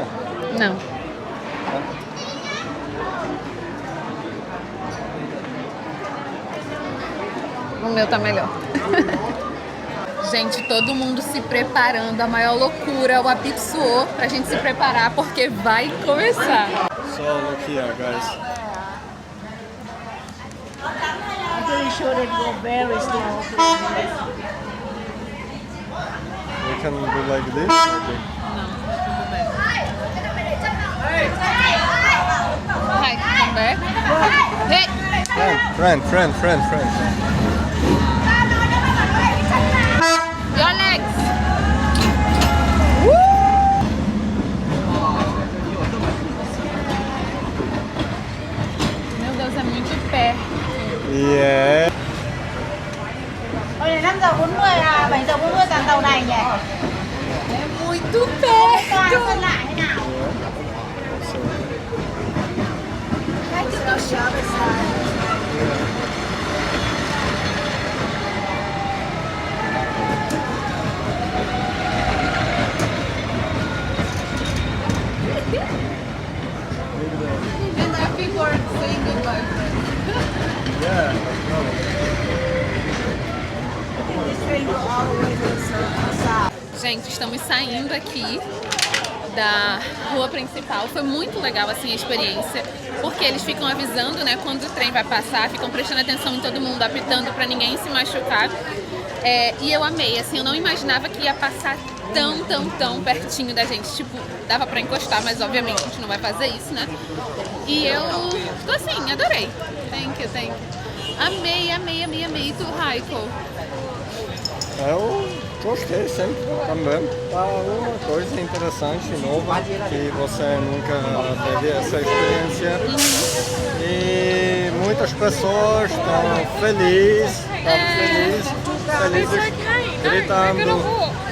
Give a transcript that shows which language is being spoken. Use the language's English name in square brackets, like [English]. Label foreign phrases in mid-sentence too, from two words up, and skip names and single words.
[Portuguese] Não. O meu tá melhor. Gente, todo mundo se preparando, a maior loucura, o apito suou pra gente se preparar porque vai começar. [English] So look here, guys. I'm pretty sure they go very slow. We can do like this. Maybe. Hi, come back. Hey! Friend. Your legs! [Portuguese] Meu Deus, é muito perto. [English] Yeah. [Vietnamese] Ôi này 5:40 à, 7:40 tàn tàu này nhỉ? [Portuguese] É muito Toa perto! [Vietnamese] phân lại thế nào? Cách chúng tôi [English] shop is And there are people saying goodbye. Yeah. this train go all the way to the south. [Portuguese] Gente, estamos saindo aqui da rua principal. Foi muito legal assim a experiência, porque eles ficam avisando, né, quando o trem vai passar, ficam prestando atenção em todo mundo, apitando para ninguém se machucar. E eu amei, assim, eu não imaginava que ia passar tão pertinho da gente. Tipo, dava pra encostar, mas obviamente a gente não vai fazer isso, né? E eu tô assim, adorei. [English] Thank you. [Portuguese] Amei. E tu, Raiko? Eu gostei sempre também. Tá uma coisa interessante, nova, que você nunca teve essa experiência. E muitas pessoas estão felizes, gritando.